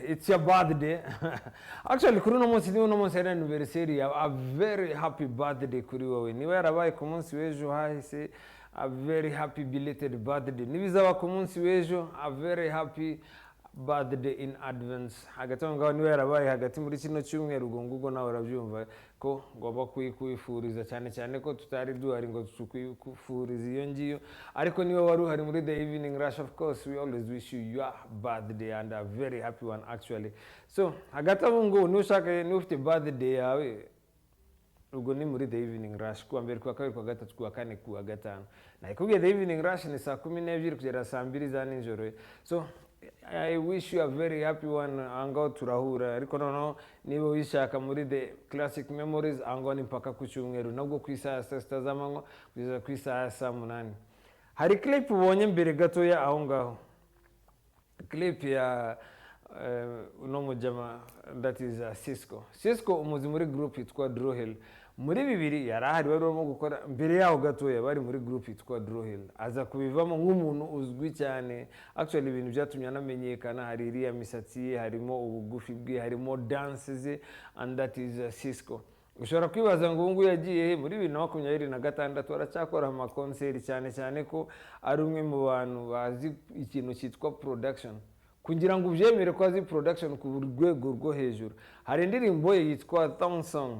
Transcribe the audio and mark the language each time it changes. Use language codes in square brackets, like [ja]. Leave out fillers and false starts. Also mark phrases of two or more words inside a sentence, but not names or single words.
[en] it's your birthday. Actually, [rw] kuri uno munsi niwo no munsi ya anniversary. [en] A very happy birthday [rw] kuri wowe. Niba yarabaye ku munsi w'ejo hahise, [en] a very happy belated birthday. [rw] Nibizaba ku munsi w'ejo, [en] a very happy birthday in advance. [rw] Hagati aho ngaho niba yarabaye hagati muri kino cyumweru ubwo ngubwo nawe urabyumva ko ngomba kwifuriza cyane cyane ko tutari duhari ngo tukwifuriza iyo ngiyo, ariko niba wari uhari muri the evening rush, [en] of course we always wish you your birthday and a very happy one actually. [rw] So hagati aho ngo nushaka ni ufite birthday yawe ubwo ni muri the evening rush kuwa mbere kuwa kabiri kuwa gatatu kuwa kane kuwa gatanu. Na ikubwiye the evening rush ni saa 12 kugera saa 2 za nijoro. [en] So I wish you a very happy one. [rw] Ango turahura ariko noneho niba wishaka muri the classic memories ango ni mpaka ku cyumweru nabwo ku isaha 6 z'amanywa kugeza ku isaha 8. Hari clip ubonye mbere gatoya aho ngaho, clip ya uno mujama [en] that is Cisco [rw] umuzi muri group yitwa Drohel. Muri bibiri yarahari bari barimo gukora mbere yaho gatoya bari muri group yitwa Drohel, aza kubivamo nk'umuntu uzwi cyane. Actually ibintu byatumye anamenyekana hari iriya misatsi ye, harimo ubugufi bwe, harimo dances ze, [en] and that is Cisco. [rw] Ushobora kwibaza ngo ngo yagiye muri 2026 aracyakora ama concert cyane cyane ko ari umwe mu bantu bazi ikintu cyitwa production. Kugira ngo ubyemere ko azi production ku rwego rwo hejuru, hari indirimbo ye yitwa Thong Song.